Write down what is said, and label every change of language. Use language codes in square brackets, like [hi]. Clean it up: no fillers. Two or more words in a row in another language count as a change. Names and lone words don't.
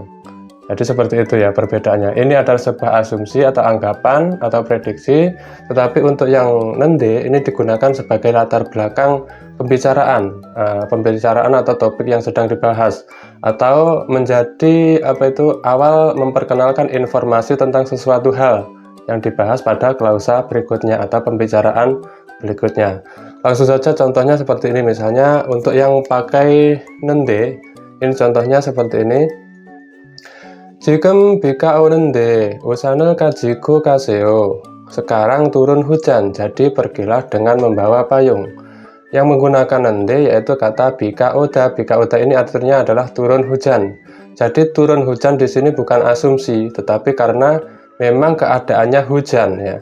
[id] Jadi seperti itu ya perbedaannya. Ini adalah sebuah asumsi atau anggapan atau prediksi, tetapi untuk yang nende ini digunakan sebagai latar belakang pembicaraan atau topik yang sedang dibahas, atau menjadi awal memperkenalkan informasi tentang sesuatu hal yang dibahas pada klausa berikutnya atau pembicaraan berikutnya. Langsung saja contohnya seperti ini. Misalnya untuk yang pakai nende, ini contohnya seperti ini. [ko] 지금 비가 오는데 우산을 가지고 가세요. [id] Sekarang turun hujan, jadi pergilah dengan membawa payung. Yang menggunakan nende yaitu kata [ko] 비가 오다. 비가 오다 [id] ini artinya adalah turun hujan. Jadi turun hujan di sini bukan asumsi, tetapi karena memang keadaannya hujan ya.